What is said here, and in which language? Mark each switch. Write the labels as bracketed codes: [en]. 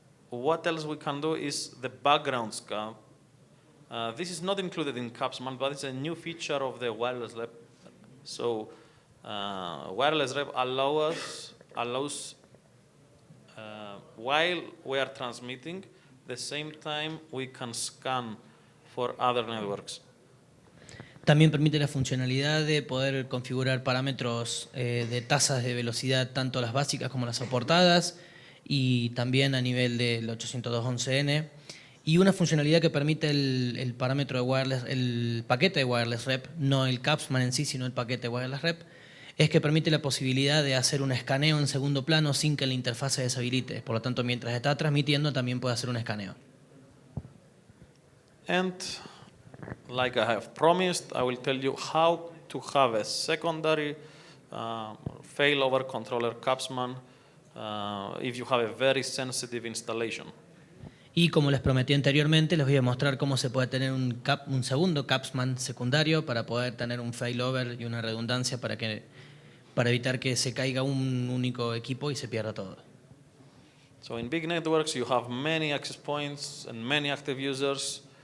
[en] What else we can do is the background scan. This is not included in Capsman, but it's a new feature of the wireless rep. So wireless rep allows while we are transmitting, the same time we can scan for other networks. [es] También permite la funcionalidad de poder configurar parámetros de tasas de velocidad, tanto las básicas como las soportadas, y también a nivel del 802.11n. Y una funcionalidad que permite el parámetro de wireless, el paquete de wireless rep, no el Capsman en sí, sino el paquete de wireless rep, es que permite la posibilidad de hacer un escaneo en segundo plano sin que la interfaz se deshabilite. Por lo tanto, mientras está transmitiendo, también puede hacer un escaneo. [en] And like I have promised, I will tell you how to have a secondary failover controller Capsman if you have a very sensitive installation. [es] Y como les prometí anteriormente, les voy a mostrar cómo se puede tener un segundo Capsman secundario para poder tener un failover y una redundancia para evitar que se caiga un único equipo y se pierda todo. [en] So in big networks, you have many access points and many active users.